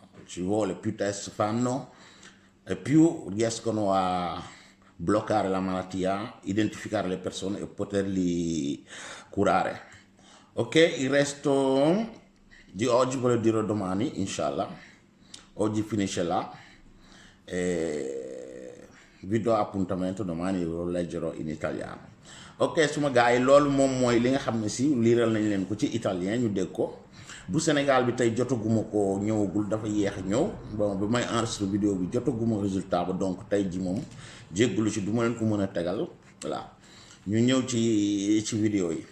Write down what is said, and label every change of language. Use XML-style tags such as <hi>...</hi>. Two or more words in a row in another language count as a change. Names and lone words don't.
<it>Ci vuole più test fanno e più riescono a bloccare la malattia, identificare le persone e poterli curare. Ok, il resto di oggi ve lo dirò domani, inshallah. Oggi finisce là e vi do appuntamento domani, ve lo leggerò in italiano.</it> <wo>Ok suma gars yi loolu moom mooy li nga xam ne si liiral nañ leen ko ci italien ñu dégg ko. Bu Sénégal bi tey jotaguma ko ñëwagul dafa yéex a ñëw bon bi may enregistré vidéo bi jotaguma résultat ba donc tey ji moom jéggulu ci du ma leen ko mën a tegal voilà ñu ñëw ci vidéo yi.</wo>